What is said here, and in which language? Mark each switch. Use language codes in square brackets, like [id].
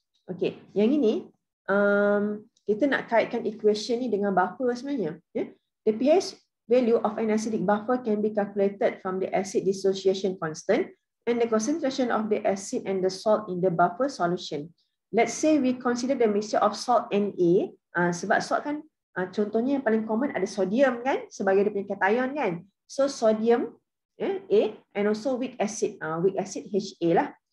[ms] Okay, yang ini kita nak kaitkan equation ni dengan buffer sebenarnya. [en] The pH value of an acidic buffer can be calculated from the acid dissociation constant and the concentration of the acid and the salt in the buffer solution. Let's say we consider the mixture of salt and A. [ms] Sebab salt kan contohnya yang paling common ada sodium kan sebagai dia punya cation kan. [en] So sodium A and also weak acid HA lah.